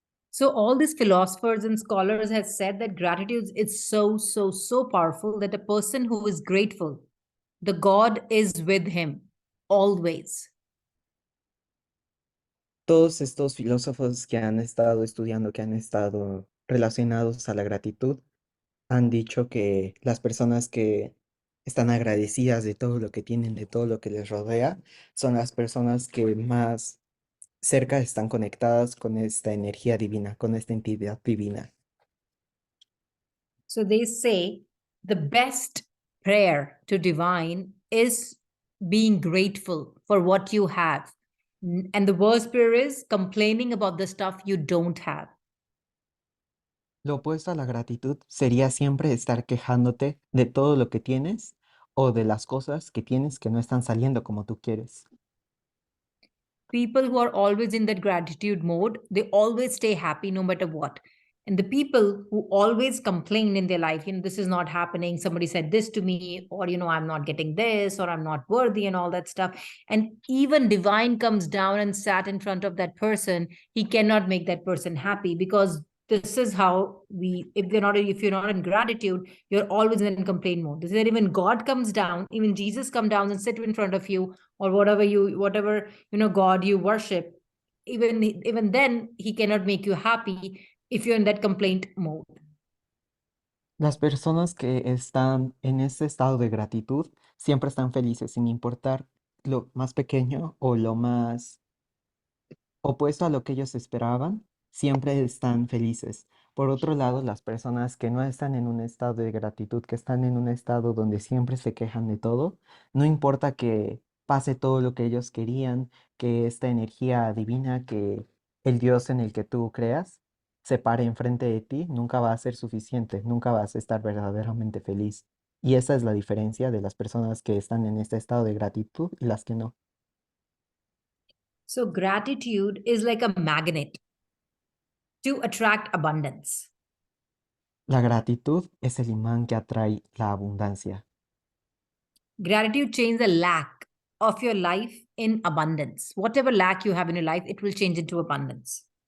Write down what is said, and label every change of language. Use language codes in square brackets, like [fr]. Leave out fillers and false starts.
[en] So all these philosophers and scholars have said that gratitude is so, so, so powerful that a person who is grateful, the God is with him always. [es] Todos estos filósofos que han estado estudiando, que han estado relacionados a la gratitud, han dicho que las personas que están agradecidas de todo lo que tienen, de todo lo que les rodea, son las personas que más cerca están conectadas con esta energía divina, con esta entidad divina. [en] So they say the best prayer to divine is being grateful for what you have. And the worst prayer is complaining about the stuff you don't have. [es] Lo opuesto a la gratitud sería siempre estar quejándote de todo lo que tienes o de las cosas que tienes que no están saliendo como tú quieres. [en] People who are always in that gratitude mode, they always stay happy no matter what. And the people who always complain in their life, this is not happening, somebody said this to me, or I'm not getting this, or I'm not worthy, and all that stuff. And even divine comes down and sat in front of that person, he cannot make that person happy, because this is how if you're not in gratitude, you're always in complaint mode. This is that even God comes down, even Jesus come down and sit in front of you, or whatever God you worship, even then he cannot make you happy if you're in that complaint mode. [es] Las personas que están en ese estado de gratitud siempre están felices, sin importar lo más pequeño o lo más opuesto a lo que ellos esperaban, siempre están felices. Por otro lado, las personas que no están en un estado de gratitud, que están en un estado donde siempre se quejan de todo, no importa que pase todo lo que ellos querían, que esta energía divina, que el Dios en el que tú creas, se pare enfrente de ti, nunca va a ser suficiente, nunca vas a estar verdaderamente feliz. Y esa es la diferencia de las personas que están en este estado de gratitud y las que no. [en] So gratitude is like a magnet to attract abundance. [es] La gratitud es el imán que atrae la abundancia. [en] Gratitude changes the lack of your life in abundance. Whatever lack you have in your life, it will change into abundance.